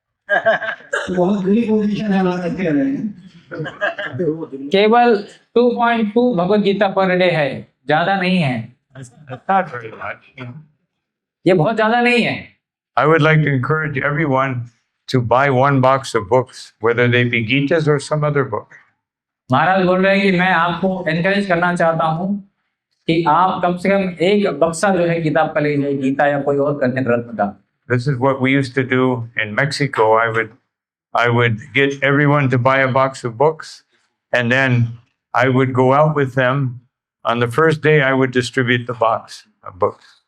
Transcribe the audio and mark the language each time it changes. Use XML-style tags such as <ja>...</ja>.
<hi>बहुत बड़ी पोजीशन है महाराज के लिए। केवल 2.2 भगवद गीता पर डे है, ज्यादा नहीं है।</hi> <en>That's not very much.</en> <hi>ये बहुत ज्यादा नहीं है।</hi> <en>I would like to encourage everyone to buy one box of books, whether they be Gitas or some other book.</en> <hi>महाराज बोल रहे हैं कि मैं आपको एनकरेज करना चाहता हूँ कि आप कम से कम एक बक्सा जो है किताब का लीजिए, गीता या कोई और अन्य ग्रंथ का।</hi> <en>This is what we used to do in Mexico. I would get everyone to buy a box of books, and then I would go out with them. On the first day, I would distribute the box of books.</en>